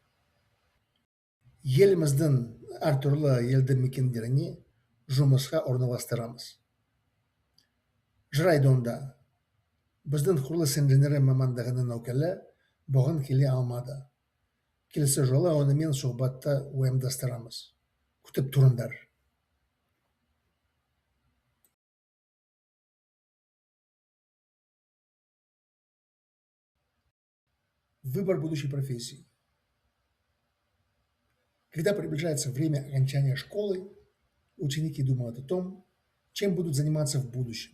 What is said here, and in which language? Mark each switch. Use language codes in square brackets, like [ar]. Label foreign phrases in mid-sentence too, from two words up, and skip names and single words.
[kk] Еліміздің әртүрлі елді мекендеріне жұмысқа орналастырамыз. Жарайды онда. Біздің құрылыс инженері мамандығының өкілі бұған келе алмады. Келесі жолы онымен сұхбатты ұйымдастырамыз. Күтіп тұрыңдар. [ru] Выбор будущей профессии. Когда приближается время окончания школы, ученики думают о том, чем будут заниматься в будущем.